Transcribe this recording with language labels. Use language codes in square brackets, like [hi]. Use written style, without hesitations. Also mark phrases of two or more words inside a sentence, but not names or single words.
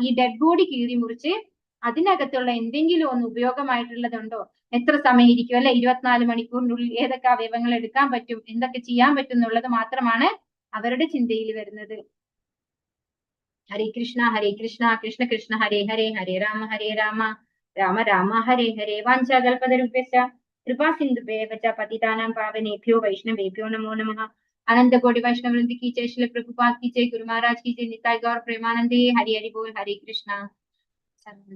[ml] ഈ [en] dead body [ml] കീറി മുറിച്ച് അതിനകത്തുള്ള എന്തെങ്കിലും ഒന്ന് ഉപയോഗമായിട്ടുള്ളതുണ്ടോ, എത്ര സമയം ഇരിക്കും അല്ലെ, 24 മണിക്കൂറിനുള്ളിൽ ഏതൊക്കെ അവയവങ്ങൾ എടുക്കാൻ പറ്റും, എന്തൊക്കെ ചെയ്യാൻ പറ്റും എന്നുള്ളത് മാത്രമാണ് അവരുടെ ചിന്തയിൽ വരുന്നത്. [sa] ഹരേ കൃഷ്ണ കൃഷ്ണ കൃഷ്ണ ഹരേ ഹരേ, ഹരേ രാമ രാമ രാമ ഹരേ ഹരേ. വാഞ്ചാകൽപതരുഭ്യശ്ച കൃപാ സിന്ധുഭ്യശ്ച പതിതാനാം പാവനേഭ്യോ വൈഷ്ണവേഭ്യോ നമോ നമഃ. [hi] अनंत कोटि वैष्णव वृंद की जय, श्रील प्रभुपाद की जय, गुरु महाराज की जय, निताई गौर प्रेमानंदे, हरि हरि बोल, हरे कृष्णा।